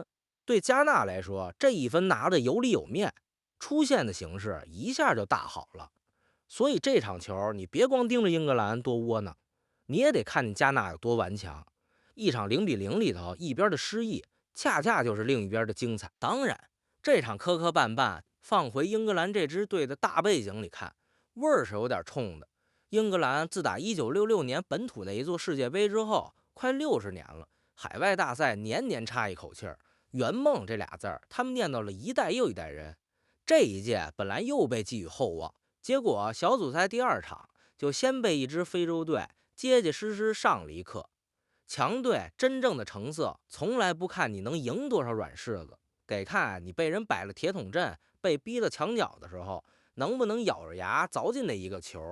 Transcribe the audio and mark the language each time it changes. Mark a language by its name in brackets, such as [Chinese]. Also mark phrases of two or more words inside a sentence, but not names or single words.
[Chinese] 对加納來說，這1分拿的有裡有面，出線的形勢一下就大好了。所以這場球你別光盯着英格蘭多窩囊，你也得看見加納有多頑強。一場0-0裡頭，一邊的失意恰恰就是另一邊的精彩。當然這場磕磕绊絆放回英格蘭這支队的大背景裡看，味兒是有點冲的。英格蘭自打1966年本土那一座世界杯之後，快60年了，海外大赛年年差一口氣儿。圓夢這俩字兒，他們念叨了一代又一代人。這一屆本來又被寄予厚望，結果小組賽第2場就先被一支非洲隊結結實實上了一課。強隊真正的成色從來不看你能贏多少軟柿子，得看你被人擺了鐵桶陣，被逼到牆角的時候，能不能咬着牙凿進那一個球。